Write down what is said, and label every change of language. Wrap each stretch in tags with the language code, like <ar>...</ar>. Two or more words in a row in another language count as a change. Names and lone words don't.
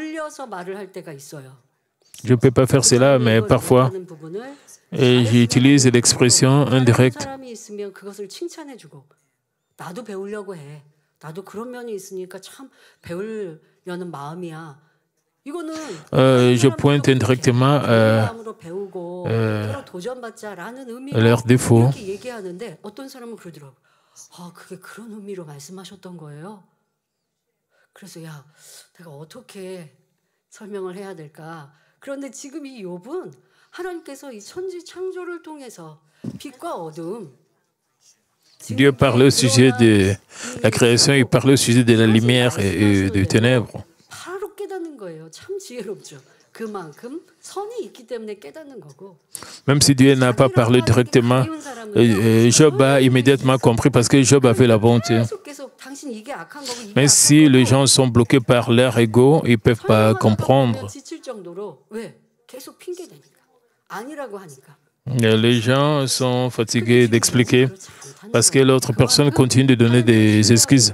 <fr>Je ne peux pas faire cela, mais parfois, j'utilise l'expression indirecte. Je pointe indirectement leurs défauts.</fr> <ko>그게 그런 의미로 말씀하셨던 거예요? 그래서 야, 내가 어떻게 설명을 해야 될까? 그런데 지금 이 욥은 하나님께서 이 천지 창조를 통해서 빛과 어둠</ko> <fr>Dieu parle au sujet de la création, il parle au sujet de la lumière et des ténèbres.</fr> <ko>바로 깨닫는 거예요. 참 지혜롭죠. 그만큼 선이 있기 때문에 깨닫는 거고.</ko> <fr>Même si Dieu n'a pas parlé directement, Job a immédiatement compris parce que Job avait la bonté. Mais si les gens sont bloqués par leur ego, ils ne peuvent pas comprendre. Les gens sont fatigués d'expliquer parce que l'autre personne continue de donner des excuses.</fr>